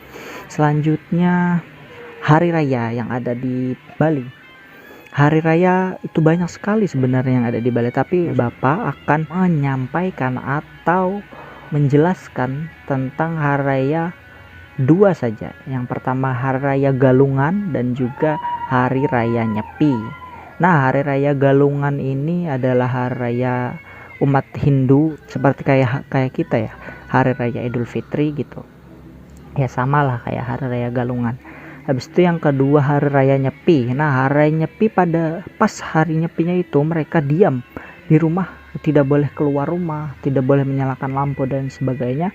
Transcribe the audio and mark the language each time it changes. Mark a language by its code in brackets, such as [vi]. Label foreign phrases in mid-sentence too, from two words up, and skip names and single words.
[id] Selanjutnya hari raya yang ada di Bali. Hari raya itu banyak sekali sebenarnya yang ada di Bali, tapi Bapak akan menyampaikan atau menjelaskan tentang hari raya 2 saja. Yang pertama hari raya Galungan dan juga hari raya Nyepi. Nah, hari raya Galungan ini adalah hari raya umat Hindu seperti kayak kita ya, hari raya Idul Fitri gitu. Ya samalah kayak hari raya Galungan. Habis itu yang kedua hari raya Nyepi. Nah, hari raya Nyepi pas hari Nyepinya itu mereka diam di rumah, tidak boleh keluar rumah, tidak boleh menyalakan lampu dan sebagainya.